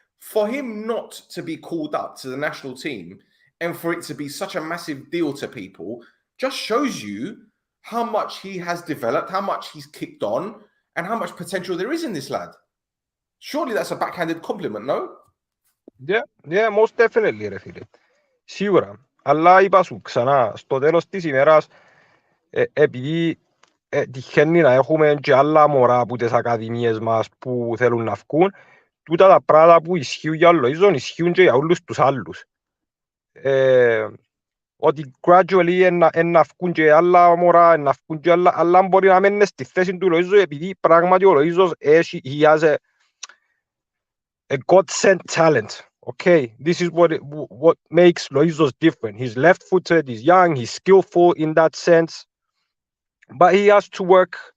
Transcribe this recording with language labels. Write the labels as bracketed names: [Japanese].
[English] For him not to be called up to the national team and for it to be such a massive deal to people just shows you how much he has developed, how much he's kicked on, and how much potential there is in this lad. Surely that's a backhanded compliment, no? Yeah, most definitely, [Greek] ρε φίλε. Σίγουρα. Αλλά είπα σου ξανά, στο τέλος της ημέρας, επειδή τυχαίνει να έχουμε και άλλα μωρά από τις ακαδημίες μας που θέλουν να βγουν, τούτα τα πράγματα που ισχύουν για Loizou ισχύουν και για όλους τους άλλους. Ότι gradually να βγουν και άλλα μωρά, να βγουν και άλλα μπορεί να μένουν στη θέση του Loizou, επειδή πράγματι ο Loizou [English] he has a God-sent talent. Okay, this is what makes Loizou different. He's left-footed, he's young, he's skillful in that sense, but he has to work.